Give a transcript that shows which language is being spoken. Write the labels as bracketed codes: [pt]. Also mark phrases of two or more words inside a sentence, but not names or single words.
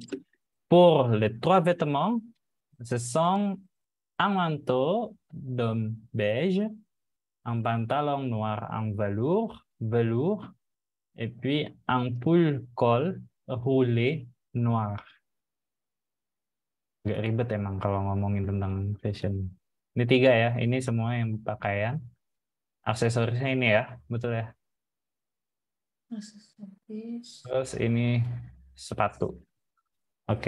[fr] Pour les trois vêtements, ce sont un manteau de beige, un pantalon noir en velours, et puis un pull col roulé noir. [id] Agak ribet emang kalau ngomongin tentang fashion. Ini tiga ya, ini semua yang pakaian. Aksesorisnya ini ya, betul ya. Aksesoris. Terus ini sepatu. Oke.